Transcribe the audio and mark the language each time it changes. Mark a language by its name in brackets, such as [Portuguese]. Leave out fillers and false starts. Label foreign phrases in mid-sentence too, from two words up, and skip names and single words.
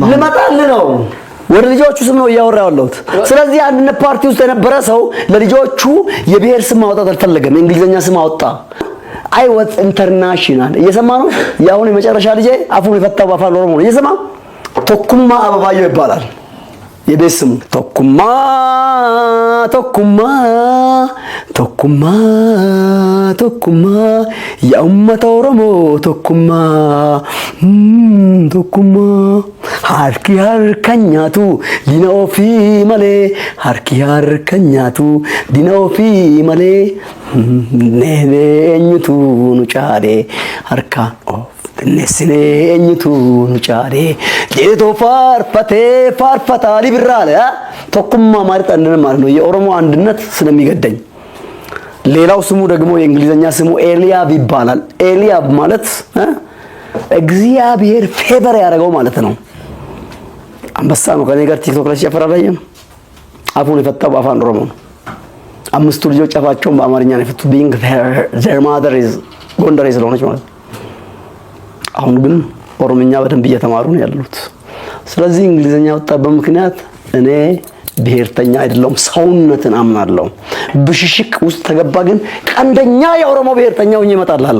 [Amharic] ለማጣል ነው ወደ ልጆቹ ስም ነው ያወራው ያለሁት ስለዚህ አንድ ፓርቲ ውስጥ የነበረ ሰው ለልጆቹ የብሔር ስም ማውጣት አልፈለገም እንግሊዘኛ ስም አወጣ አይወጥ ኢንተርናሽናል እየሰማ ነው ያሁን የመጨረሻ ልጄ አፉን የፈታው አፋን ኦሮሞ ነው እየሰማ ቶኩማ አበባዮ ይባላል የቤስሙ ቶኩማ የኡመተ ኦሮሞ ቶኩማ [Oromo] harki harkanyatu dina ofi male harki harkanyatu dina ofi male nene enyutu nu chaade harka of nesine enyutu nu chaade jeto farfata liberale tokkumma [Amharic] ማለት አንድነት ማለት ነው የኦሮሞ አንድነት ስለሚገደኝ ሌላው ስሙ ደግሞ የእንግሊዘኛ ስሙ ኤሊያብ ይባላል ኤሊያብ ማለት እግዚአብሔር ፌቨር ያደረገው ማለት ነው አንበሳ ነው ከኔ ጋር ቲክቶክ ላይ ሲጨፍር አላየም? አፉን የፈታው በአፋን ኦሮሞ ነው። 5 ልጆች አፋቸውን በአማርኛ ነው የፈቱት። ቢንግ [English] their mother is [Amharic] ጎንደሬ ስለሆነች ማለት ነው። አሁን ግን ኦሮምኛ በደንብ እየተማሩ ነው ያሉት። ስለዚህ እንግሊዘኛ ወጣበት ምክንያት እኔ ብሔርተኛ አይደለም፣ ሰውነትን አምናለሁ። ብሽሽቅ ውስጥ ተገባ ግን ቀንደኛ የኦሮሞ ብሔርተኛው እየመጣላለሁ።